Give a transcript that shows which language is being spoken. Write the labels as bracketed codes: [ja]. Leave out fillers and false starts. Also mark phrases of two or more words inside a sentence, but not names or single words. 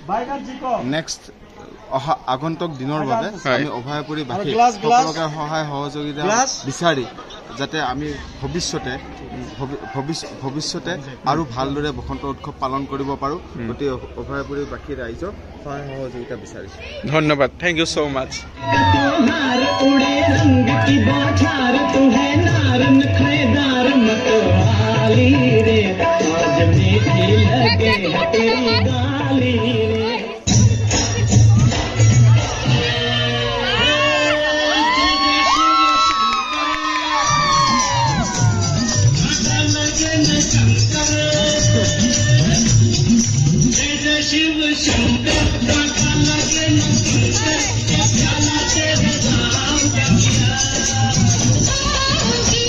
[as] নেক্সট অহা আগন্তুক দিনৰ বাবে আমি অভয়াপুৰী বাসী গ্লাছ, গ্লাছ। সকলোকে সহায় সহযোগিতা গ্লাছ। বিচাৰি যাতে আমি ভৱিষ্যতে আৰু ভালদৰে বসন্ত উৎসৱ পালন কৰিব পাৰোঁ গতিকে অভয়াপুৰী বাসী ৰাইজক সহায় সহযোগিতা বিচাৰিছোঁ [en] ধন্যবাদ thank you so much [hi] त्योहार उड़े रंग की बौछार तू है नार नखरेदार मतवाली रे आज मीठी लगे है तेरी गाली रे शिव शंकर लगे शंकर